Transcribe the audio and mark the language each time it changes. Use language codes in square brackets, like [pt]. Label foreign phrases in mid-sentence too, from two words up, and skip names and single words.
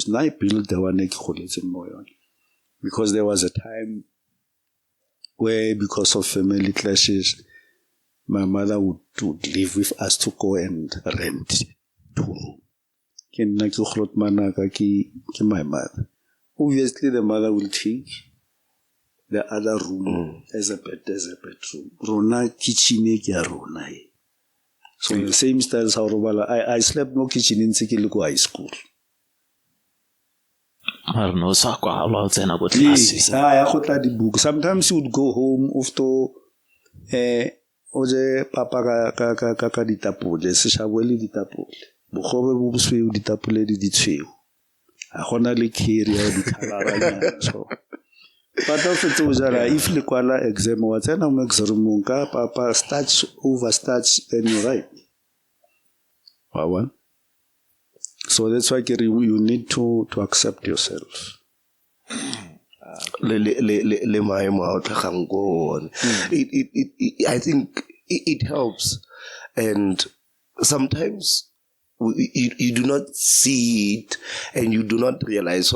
[en] Now I build the one because there was a time where, because of family clashes, my mother would live with us to go and rent 2 rooms. My mother. Obviously, the mother will take the other room as a bedroom. [tn] Rona kitchen ke ya rona. [en] So the same style as how I slept no kitchen in Sekiloko High School. I don't know, Yes, I got the book. Sometimes you would go home after [tn] oje papa ka ditapole, se shabole ditapole. Bogobe bo bosweu ditapole di ditshweu. A gona le kheri ya di khalaranya so. [en] But if [tn] le kwala [en] exam [tn] wa tsena mo [en] exam [tn] ka papa [en] starch over starch then you write. Wow. So that's why you need to accept yourself. I think it helps, and sometimes you do not see it and you do not realize.